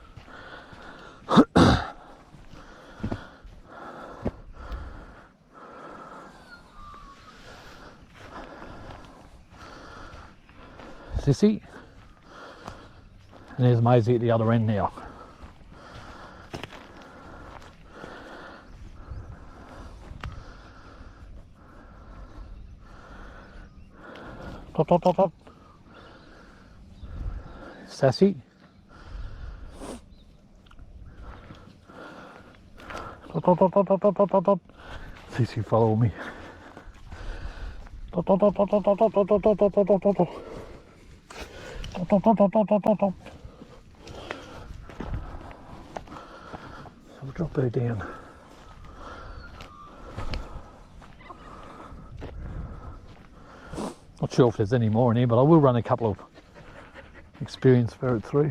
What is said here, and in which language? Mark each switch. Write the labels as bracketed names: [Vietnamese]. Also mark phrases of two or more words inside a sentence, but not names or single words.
[English] Sissy. And there's Maisie at the other end now. Pop, pop, pop, pop. Sassy. Pop, pop, pop, pop, pop, pop, pop, pop. Sissy, follow me. Pop, pop, pop, pop, pop, pop, pop, pop, pop, pop, pop, pop, pop, pop. Pop, pop, pop, pop, pop, pop, pop. I'll drop her down. Not sure if there's any more in here, but I will run a couple of experienced ferret through.